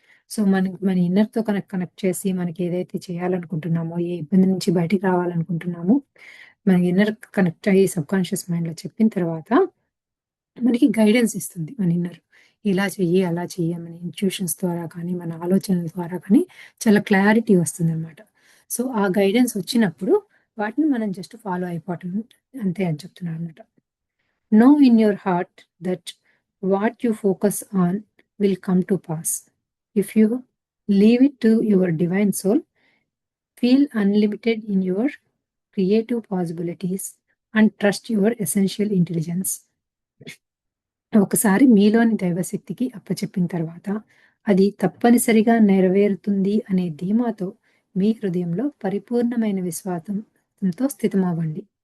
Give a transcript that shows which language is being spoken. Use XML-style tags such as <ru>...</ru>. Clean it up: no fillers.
<te>So, మన ఇన్నర్‌తో connect చేసి మనకి ఏదైతే చేయాలనుకుంటున్నామో, ఏ ఇబ్బంది నుంచి బయటికి రావాలనుకుంటున్నామో, మన ఇన్నర్ కనెక్ట్ అయ్యి సబ్‌కాన్షియస్ మైండ్‌లో చెప్పిన తర్వాత మనకి గైడెన్స్ ఇస్తుంది మన ఇన్నర్. ఇలా చెయ్యి, అలా చెయ్యి మన ఇంట్యూషన్స్ ద్వారా కానీ, మన ఆలోచనల ద్వారా కానీ చాలా క్లారిటీ వస్తుందనమాట. సో, ఆ గైడెన్స్ వచ్చినప్పుడు వాటిని మనం జస్ట్ ఫాలో అయిపోవటం అంతే అని చెప్తున్నారనమాట.</te> <en>Know in your heart that what you focus on will come to pass. If you leave it to your divine soul, feel unlimited in your creative possibilities and trust your essential intelligence.</en> <te>ఒకసారి మీలోని దైవశక్తికి అప్పచెప్పిన తర్వాత అది తప్పనిసరిగా నెరవేరుతుంది అనే ధీమాతో మీ హృదయంలో పరిపూర్ణమైన విశ్వాసంతో స్థితమవ్వండి.</te>